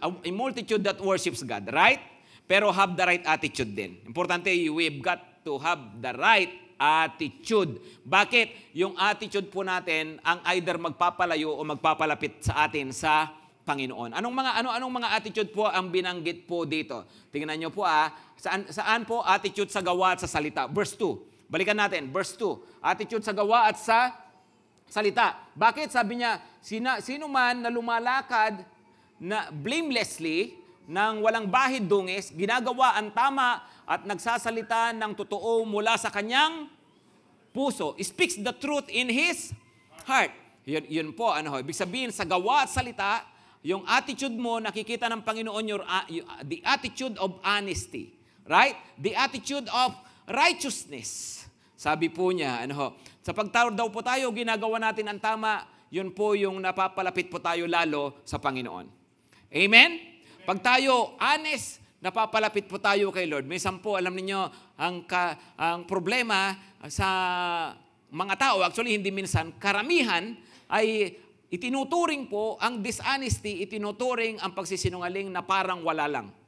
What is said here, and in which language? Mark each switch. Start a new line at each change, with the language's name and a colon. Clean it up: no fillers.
English: A multitude that worships God, right? Pero have the right attitude din. Importante, we've got to have the right attitude.
Filipino: Bakit? Yung attitude po natin ang either magpapalayo o magpapalapit sa atin sa Panginoon. Anong mga attitude po ang binanggit po dito? Tingnan niyo po saan po attitude sa gawa at sa salita? Verse 2. Balikan natin, verse 2. Attitude sa gawa at sa salita. Bakit? Sabi niya, sino man na lumalakad na blamelessly, nang walang bahid dungis, ginagawa ang tama at nagsasalita ng totoo mula sa kanyang puso.
English: Speaks the truth in his heart.
Filipino: Yun po, ibig sabihin sa gawa at salita, yung attitude mo, nakikita ng Panginoon,
English: the attitude of honesty.
Filipino: Right?
English: The attitude of righteousness.
Filipino: Sabi po niya, sa pagtawad daw po tayo, ginagawa natin ang tama, yun po yung napapalapit po tayo lalo sa Panginoon. Amen? Pag tayo honest, napapalapit po tayo kay Lord. Minsan po, alam niyo ang problema sa mga tao, actually hindi minsan, karamihan ay itinuturing po ang dishonesty, itinuturing ang pagsisinungaling na parang wala lang.